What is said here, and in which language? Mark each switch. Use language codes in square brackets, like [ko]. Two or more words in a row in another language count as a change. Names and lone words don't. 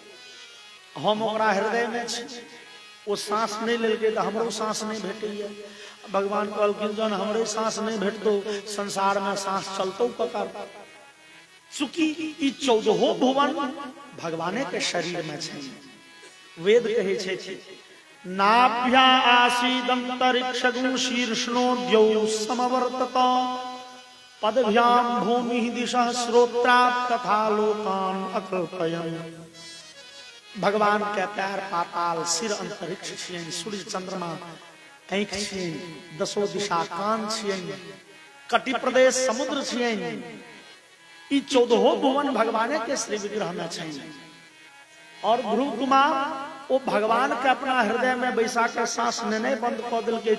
[mai] हम ओकरा हृदय में छी, वो सांस नहीं लेलकै तो हमरो सांस नहीं भेटैया। भगवान कहलखिन जन हमरे सांस नहीं भेटतौ, संसार में सांस चलतौ ककर। चूंकि ई 14 भुवन भगवाने के शरीर में छै। वेद कहे छै [sa] नाभ्या आसीदंतरिक्षगुं शीर्ष्णो द्यौ समवर्तत पदभ्याम भूमि दिशः श्रोत्रात् तथा लोकान अकल्पयन्। [mai] भगवान के पैर पाताल, सिर अंतरिक्ष छियनि, सूर्य चंद्रमा आंख छियनि, 10 दिशा कान छियनि, कटि प्रदेश समुद्र छियनि। ई 14 भुवन भगवाने के श्री विग्रह में छनि। और ध्रुव कुमार वो भगवान के अपना हृदय में बैसा के सांस लेने बंद क देलकै।